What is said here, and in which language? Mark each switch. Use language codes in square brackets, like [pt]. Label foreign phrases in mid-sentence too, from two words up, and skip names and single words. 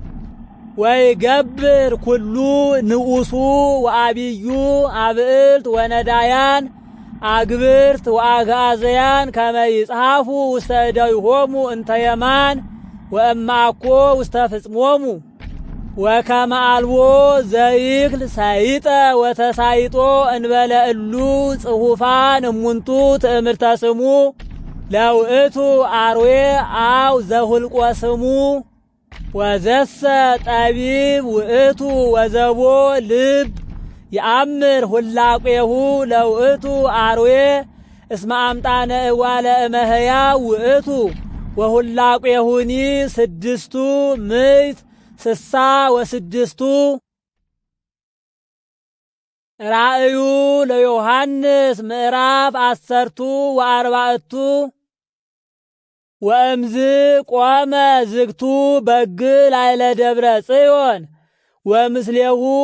[gez] ወይገብር ኩሉ ንዑሱ ወአብዩ አብዕልት ወነዳያን አግብርት ወአግዓዘያን ከመ ይጽሐፉ ውስተ እደዊሆሙ እንተ የማን ወእማኮ ውስተ ፍጽሞሙ ወከመ አልቦ ዘይክል ሳይጠ ወተሳይጦ እንበለ እሉ ጽሑፋን እሙንቱ ትእምርተ ስሙ ለውእቱ አርዌ አው ዘሁልቆ ስሙ ወዘሰ ጠቢብ ውእቱ ወዘቦ ልብ የአምር ሁላቄሁ ለውእቱ አርዌ እስመ አምጣነ እጓለ እመሕያው ውእቱ ወሁላቄሁኒ ስድስቱ ምዕት ስሳ ወስድስቱ። ራእዩ ለዮሐንስ ምዕራፍ 10 ወእምዝ ቆመ ዝግቱ በግዕ ላዕለ ደብረ ጽዮን ወምስሌሁ